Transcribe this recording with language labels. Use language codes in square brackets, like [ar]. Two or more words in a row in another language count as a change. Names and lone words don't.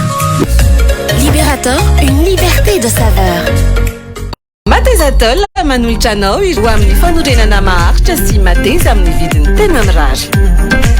[fr] Libérator, une liberté de saveur. [mg] Matezatol manolotra anao ho amin'ny fanorenana maharitra sy mateza amin'ny vidiny tena mirary.